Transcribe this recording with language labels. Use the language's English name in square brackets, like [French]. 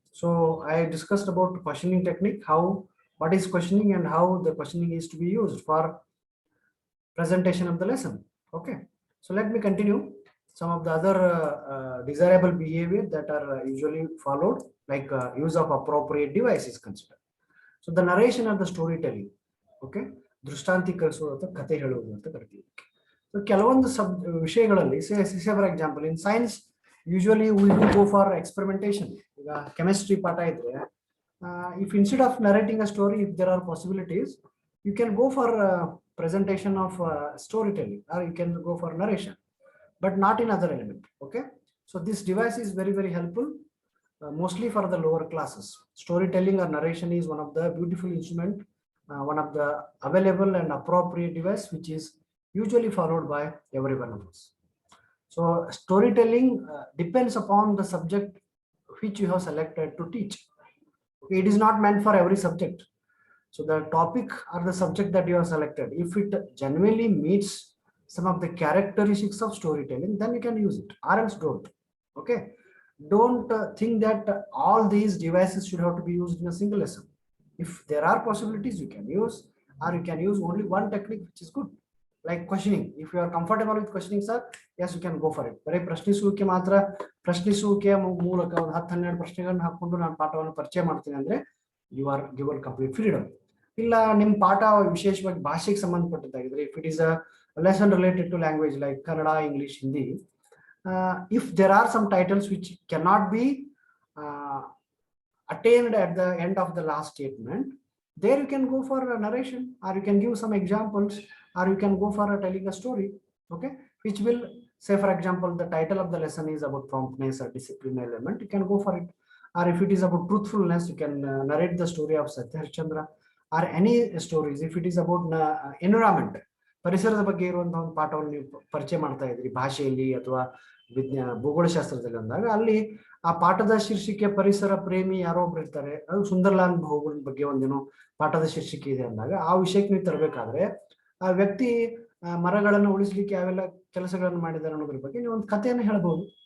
[English] So I discussed about questioning technique, what is questioning and how the questioning is to be used for presentation of the lesson. Okay, so let me continue some of the other desirable behavior that are usually followed, like use of appropriate devices considered. So the narration of the storytelling. Okay, [Kannada] ದೃಷ್ಟಾಂತೀಕರಿಸುವುದು ಅಥವಾ ಕಥೆ ಹೇಳುವುದು ಅಂತ ಕರಿತೀವಿ. [English] so [Kannada] ಕೆಲವೊಂದು ವಿಷಯಗಳಲ್ಲಿ [English] Say for example in science usually we will go for experimentation. [Kannada] ಈಗ chemistry ಪಾಠ ಇದ್ರೆ [English] If instead of narrating a story, if there are possibilities, you can go for presentation of storytelling, or you can go for narration, but not in other element. Okay, so this device is very helpful, mostly for the lower classes. Storytelling or narration is one of the beautiful instrument, one of the available and appropriate device which is usually followed by every one of us. So storytelling depends upon the subject which you have selected to teach. Okay, it is not meant for every subject. So the topic or the subject that you have selected, if it genuinely meets some of the characteristics of storytelling, then you can use it, or else don't. Okay, don't think that all these devices should have to be used in a single lesson. If there are possibilities, you can use, or you can use only one technique which is good, like questioning. If you are comfortable with questioning, sir, yes, you can go for it. [Kannada] ಬರೀ ಪ್ರಶ್ನಿಸುವಿಕೆ ಮಾತ್ರ, ಪ್ರಶ್ನಿಸುವಿಕೆಯ ಮೂಲಕ ಒಂದು 10-12 ಪ್ರಶ್ನೆಗಳನ್ನು ಹಾಕೊಂಡು ನಾನು ಪಾಠವನ್ನು ಪರಿಚಯ ಮಾಡ್ತೀನಿ ಅಂದ್ರೆ [English] you are given complete freedom. [Kannada] ಇಲ್ಲ ನಿಮ್ಮ ಪಾಠ ವಿಶೇಷವಾಗಿ ಭಾಷೆಗೆ ಸಂಬಂಧಪಟ್ಟದ್ದಾಗಿದ್ರೆ, [English] if it is a lesson related to language like Kannada, English, Hindi, if there are some titles which cannot be attained at the end of the last statement, there you can go for a narration, or you can give some examples, or you can go for telling a story. Okay, which will say, for example, the title of the lesson is about promptness or discipline element, you can go for it. Or if it is about truthfulness, you can narrate the story of Satya Harishchandra, or any stories. If it is about environment, [Kannada] ಪರಿಸರದ ಬಗ್ಗೆ ಇರುವಂತಹ ಒಂದು ಪಾಠವನ್ನು ನೀವು ಪರಿಚಯ ಮಾಡ್ತಾ ಇದ್ರಿ ಭಾಷೆಯಲ್ಲಿ ಅಥವಾ ಭೂಗೋಳಶಾಸ್ತ್ರದಲ್ಲಿ ಅಂದಾಗ, ಅಲ್ಲಿ ಆ ಪಾಠದ ಶೀರ್ಷಿಕೆ ಪರಿಸರ ಪ್ರೇಮಿ ಯಾರೋ ಒಬ್ರು ಇರ್ತಾರೆ, ಅದು ಸುಂದರ್ಲಾಲ್ ಬಹುಗುಣ ಬಗ್ಗೆ ಒಂದೇನೋ ಪಾಠದ ಶೀರ್ಷಿಕೆ ಇದೆ ಅಂದಾಗ, ಆ ವಿಷಯಕ್ಕೆ ನೀವು ತರಬೇಕಾದ್ರೆ ಆ ವ್ಯಕ್ತಿ ಮರಗಳನ್ನು ಉಳಿಸ್ಲಿಕ್ಕೆ ಯಾವೆಲ್ಲ ಕೆಲಸಗಳನ್ನು ಮಾಡಿದ್ದಾರೆ ಅನ್ನೋದ್ರ ಬಗ್ಗೆ ನೀವು ಒಂದು ಕಥೆಯನ್ನು ಹೇಳ್ಬೋದು.